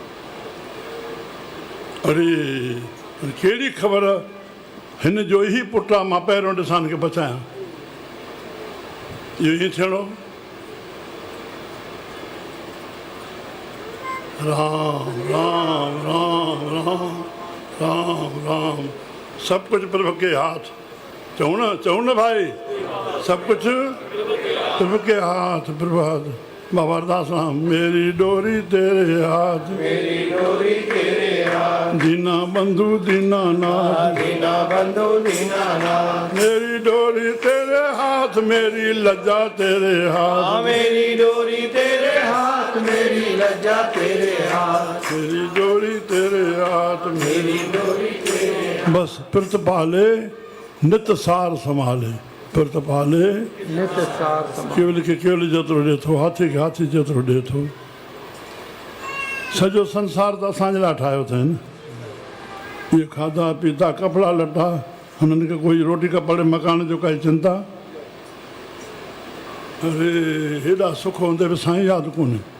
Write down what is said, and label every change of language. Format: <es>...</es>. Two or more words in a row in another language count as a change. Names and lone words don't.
<sd>अरे कहिड़ी ख़बर हिन जो ई पुटु आहे, मां पहिरियों ॾिसां हिनखे बचायां। इहो ईअं थियणो। राम राम राम राम राम राम सभु कुझु</sd> <hi>प्रभु के हाथ।</hi> <sd>चऊं न भाई, सभु कुझु</sd> <hi>प्रभु के हाथ। प्रभात बाबा अरदास राम मेरी डोरी तेरे हाथ, मेरी डोरी तेरे हाथ, दीना बंधु दीना नाथ, दीना बंधु दीना नाथ। मेरी डोरी तेरे हाथ, मेरी लज्जा तेरे हाथ, मेरी डोरी तेरे हाथ, मेरी लज्जा तेरे हाथ, मेरी डोरी तेरे हाथ, मेरी डोरी तेरे हाथ। बस पिरत पाले नित सार संभाले, पिरत पाले नित सार संभाले।</hi> <sd>केवल खे केवल जेतिरो ॾिए थो, हाथी खे हाथी जेतिरो ॾिए थो। सॼो संसार त असांजे लाइ ठाहियो अथनि। इहे खाधा पीता कपिड़ा लटा, हुननि खे कोई रोटी कपिड़े मकान जो काई चिंता। अरे हेॾा सुख हूंदे बि साईं यादि कोन्हे।</sd>